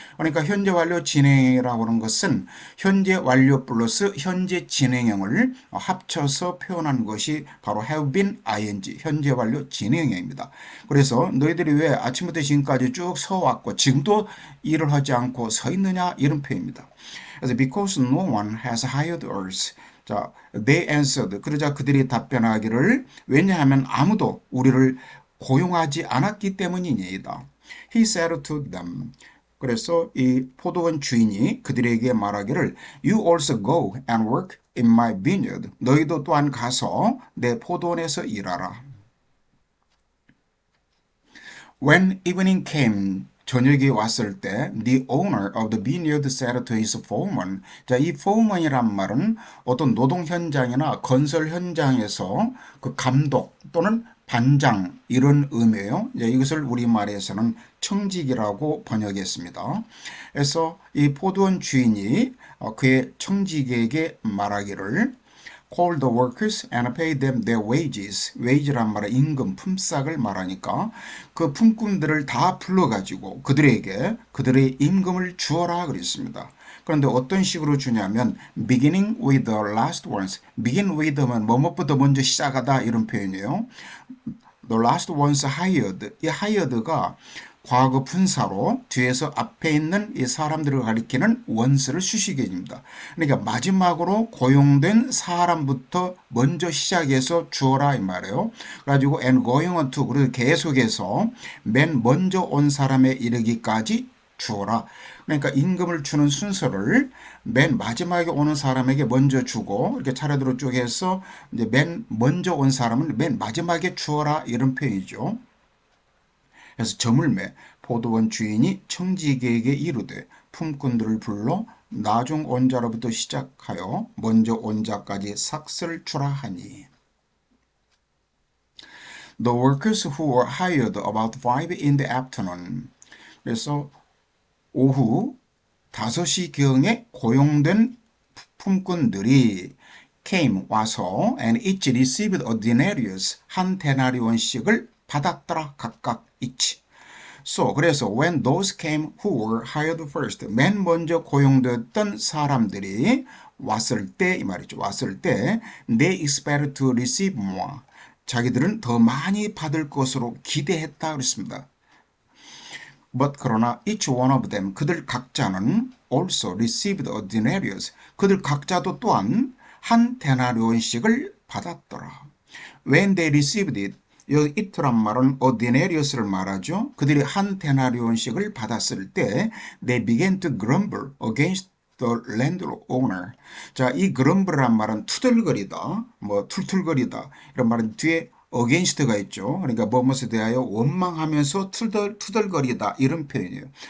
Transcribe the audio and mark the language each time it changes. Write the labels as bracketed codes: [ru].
[ko] 그러니까 현재 완료 진행이라고 하는 것은 현재 완료 플러스 현재 진행형을 합쳐서 표현한 것이 바로 have been ing 현재 완료 진행형입니다. 그래서 너희들이 왜 아침부터 지금까지 쭉 서왔고 지금도 일을 하지 않고 서 있느냐 이런 표현입니다. 그래서 [en] because no one has hired us [ko] 자, [en] they answered. [ko] 그러자 그들이 답변하기를 왜냐하면 아무도 우리를 고용하지 않았기 때문이니이다. [en] He said to them. [ko] 그래서 이 포도원 주인이 그들에게 말하기를 [en] You also go and work in my vineyard. [ko] 너희도 또한 가서 내 포도원에서 일하라. [en] When evening came [ko] 저녁에 왔을 때 [en] the owner of the vineyard said to his foreman. [ko] 자, 이 foreman이란 말은 어떤 노동 현장이나 건설 현장에서 그 감독 또는 반장 이런 의미예요. 이것을 우리말에서는 청직이라고 번역했습니다. 그래서 이 포도원 주인이 그의 청직에게 말하기를 [en] call the workers and pay them their wages. [ko] wage란 말은 임금, 품삯을 말하니까 그 품꾼들을 다 불러가지고 그들에게 그들의 임금을 주어라 그랬습니다. 그런데 어떤 식으로 주냐면 [en] beginning with the last ones. [ko] begin with 하면 뭐뭐부터 먼저 시작하다 이런 표현이에요. [en] The last ones hired. [ko] 이 hired가 과거 분사로 뒤에서 앞에 있는 이 사람들을 가리키는 원스를 수식해줍니다. 그러니까 마지막으로 고용된 사람부터 먼저 시작해서 주어라 이 말이에요. 그래가지고 [en] and going on to [ko] 그리고 계속해서 맨 먼저 온 사람에 이르기까지 주어라. 그러니까 임금을 주는 순서를 맨 마지막에 오는 사람에게 먼저 주고 이렇게 차례대로 쭉 해서 이제 맨 먼저 온 사람은 맨 마지막에 주어라 이런 표현이죠. 그래서 저물매 포도원 주인이 청지기에게 이르되 품꾼들을 불러 나중 온 자로부터 시작하여 먼저 온 자까지 삭슬 주라 하니. [en] The workers who were hired about 5 in the afternoon. [ko] 그래서 오후 5시경에 고용된 품꾼들이 [en] came [ko] 와서 [en] and each received a denarius [ko] 한 데나리온씩을 받았더라 각각 each. [en] So [ko] 그래서 [en] when those came who were hired first [ko] 맨 먼저 고용됐던 사람들이 왔을 때 이 말이죠. 왔을 때 [en] they expected to receive more. [ko] 자기들은 더 많이 받을 것으로 기대했다 그랬습니다. [en] But [ko] 그러나 [en] each one of them [ko] 그들 각자는 [en] also received a denarius [ko] 그들 각자도 또한 한 데나리온씩을 받았더라. [en] When they received it [ko] 여기 it란 말은 a denarius를 말하죠. 그들이 한 데나리온씩을 받았을 때 [en] they began to grumble against the landowner. [ko] 자, 이 grumble란 말은 투덜거리다, 뭐 툴툴거리다 이런 말은 뒤에 against가 있죠. 그러니까 뭐뭐에 대하여 원망하면서 투덜거리다 이런 표현이에요.